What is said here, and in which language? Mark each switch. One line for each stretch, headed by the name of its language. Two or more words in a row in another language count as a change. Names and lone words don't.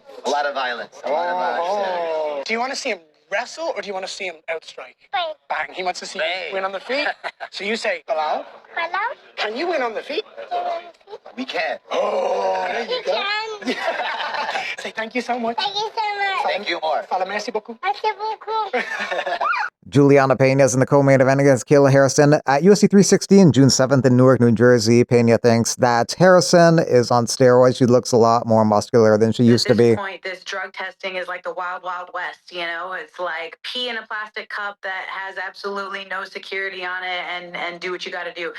English: A lot of violence. A lot of violence. Yeah. Do you want to see him wrestle or do you want to see him outstrike? Fight. Bang. He wants to see Bang. you win on the feet. So you say, Belal, Hello? can you win on the feet? We can. Oh, there you You go. can. Say thank you so much. Thank you so much. Thank you more.
French: Fala, merci beaucoup. Merci beaucoup.
English: Juliana Pena is in the co-main event against Kayla Harrison at UFC 316, June 7th in Newark, New Jersey. Pena thinks that Harrison is on steroids. She looks a lot more muscular than she used to be. At this point, this drug testing is like the wild, wild west, you know? It's like pee in a plastic cup that has absolutely no security on it and do what you got to do.